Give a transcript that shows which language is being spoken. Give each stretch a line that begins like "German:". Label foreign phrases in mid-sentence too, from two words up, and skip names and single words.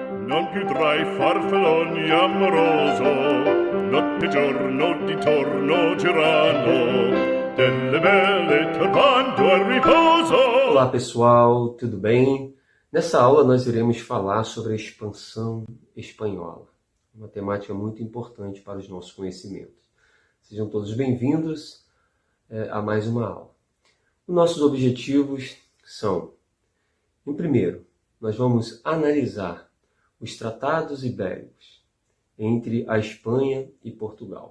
Italian: non più tra i farfalloni amoroso, notte e giorno di torno girando, delle belle turbando al riposo.
Portuguese: Olá pessoal, tudo bem? Nessa aula nós iremos falar sobre a expansão espanhola, uma temática muito importante para os nossos conhecimentos. Sejam todos bem-vindos a mais uma aula. Os nossos objetivos são, em primeiro, nós vamos analisar os tratados ibéricos entre a Espanha e Portugal.